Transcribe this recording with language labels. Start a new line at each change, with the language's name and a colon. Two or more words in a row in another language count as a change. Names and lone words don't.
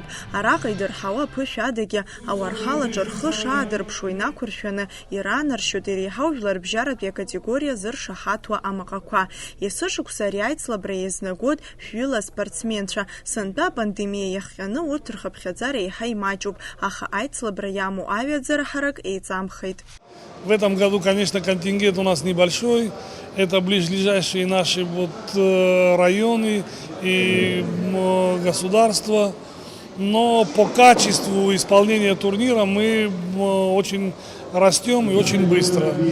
Abkhazian: Араҟа идырҳауа аԥышә адагьы ауарҳалаҿы рхы шаадырԥшуа инақәыршәаны иранаршьоит иреиҳау жәларбжьаратәи акатегориа зыршаҳаҭуа амаҟақәа. Есышықәса ари аицлабра еизнагоит шәҩыла спортсменцәа. Сынтәа апандемиа иахҟьаны урҭ рхыԥхьаӡара еиҳа имаҷуп, аха аицлабра иамоу аҩаӡара ҳарак еиҵамхеит.
Russian: В этом году, конечно, контингент у нас небольшой. Это ближайшие наши районы и государства. Но по качеству исполнения турнира мы очень растем и очень быстро.